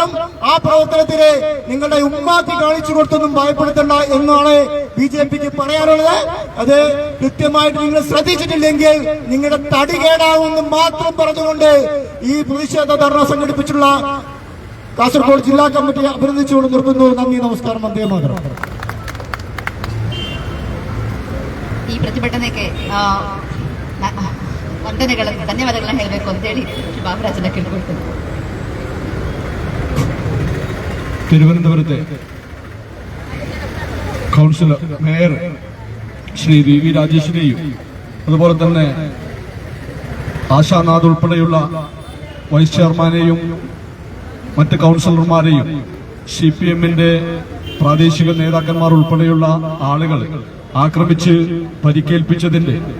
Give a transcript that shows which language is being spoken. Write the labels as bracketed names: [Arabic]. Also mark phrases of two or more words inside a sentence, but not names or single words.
[Malayalam] ആ പ്രവർത്തനത്തിന് നിങ്ങളുടെ ഉമ്മാക്കി കാണിച്ചു കൊടുത്തൊന്നും ഭയപ്പെടുത്തണ്ട എന്നാണ് BJP-ക്ക് പറയാനുള്ളത്. അത് കൃത്യമായിട്ട് നിങ്ങൾ ശ്രദ്ധിച്ചിട്ടില്ലെങ്കിൽ നിങ്ങളുടെ തടി കേടാവുമെന്ന് മാത്രം പറഞ്ഞുകൊണ്ട് ഈ പ്രതിഷേധ ധർണ സംഘടിപ്പിച്ചുള്ള കാസർഗോഡ് ജില്ലാ കമ്മിറ്റി അഭിനന്ദിച്ചുകൊണ്ട് നിർത്തുന്നു. നന്ദി, നമസ്കാരം, വന്ദേ മാതരം. [Kannada] ಈ ಪ್ರತಿಭಟನೆಗೆ ಧನ್ಯವಾದಗಳನ್ನ ಹೇಳಬೇಕು ಅಂತೇಳಿ ಬಾಬುರಾಜನ ಕೇಳ್ಕೊಳ್ತೀನಿ. [Malayalam] തിരുവനന്തപുരത്തെ കൗൺസിലർ മേയർ ശ്രീ VV രാജേഷിനെയും അതുപോലെ തന്നെ ആശാനാഥ് ഉൾപ്പെടെയുള്ള വൈസ് ചെയർമാനെയും മറ്റ് കൗൺസിലർമാരെയും CPM-ന്റെ പ്രാദേശിക നേതാക്കന്മാർ ഉൾപ്പെടെയുള്ള ആളുകൾ ആക്രമിച്ച് പരിക്കേൽപ്പിച്ചതിന്റെ